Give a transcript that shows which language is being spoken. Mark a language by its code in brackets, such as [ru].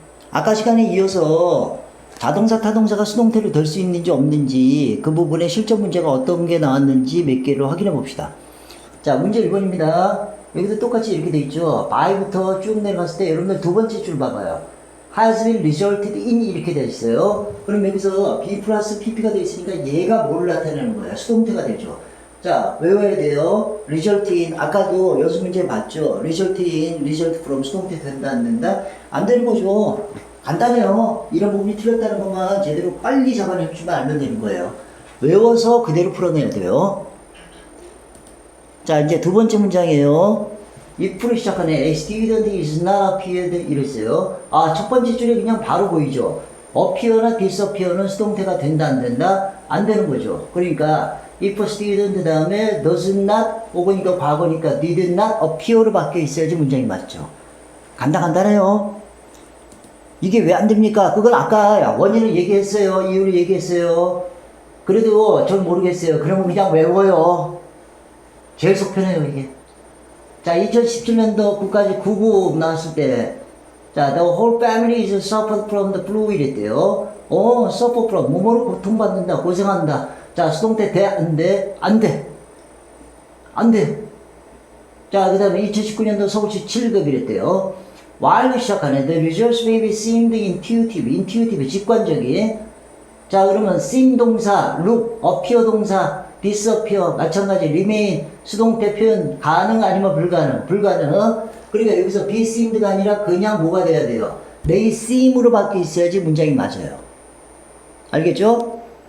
[ko] 아까 시간에 이어서 자동사, 타동사가 수동태로 될 수 있는지 없는지 그 부분에 실전 문제가 어떤 게 나왔는지 몇 개를 확인해 봅시다. 자, 문제 1번입니다. 여기도 똑같이 이렇게 돼 있죠. by부터 쭉 내려갔을 때 여러분들 두 번째 줄 봐봐요. [en] has been resulted in [ko] 이렇게 돼 있어요. 그럼 여기서 be 플러스 pp가 돼 있으니까 얘가 뭐를 나타내는 거야? 수동태가 되죠. 자, 외워야 돼요. result in, 아까도 연습 문제 봤죠? result in, result from 수동태 된다, 안 된다? 안 되는 거죠. 간단해요. 이런 부분이 틀렸다는 것만 제대로 빨리 잡아내주면 알면 되는 거예요. 외워서 그대로 풀어내야 돼요. 자, 이제 두 번째 문장이에요. if로 시작하네. [en] A student is not appeared [ko] 이랬어요. 아, 첫 번째 줄에 그냥 바로 보이죠. appear나 disappear는 수동태가 된다, 안 된다? 안 되는 거죠. 그러니까 if student 다음에 does not 혹은 이거 과거니까 did not appear로 바뀌어 있어야지 문장이 맞죠. 간단해요. 이게 왜 안 됩니까? 그건 아까 원인을 얘기했어요. 이유를 얘기했어요. 그래도 전 모르겠어요. 그러면 그냥 외워요. 제일 속편해요, 이게. 자, 2017년도 국가직 9급 나왔을 때, 자, [en] the whole family is suffered from the flu [ko] 이랬대요. suffer from, 뭐뭐로 고통받는다, 고생한다. 자, 수동태 돼, 안 돼? 안 돼. 안 돼. 자, 그 다음에 2019년도 서울시 7급 이랬대요. while 시작하네. [en] The results may be seemed intuitive, [ko] 직관적인. 자, 그러면 seem 동사, look, appear 동사, disappear, 마찬가지, remain, 수동태 표현, 가능 아니면 불가능, 그러니까 여기서 be seemed가 아니라 그냥 뭐가 돼야 돼요? may seem으로 바뀌어 있어야지 문장이 맞아요. 알겠죠?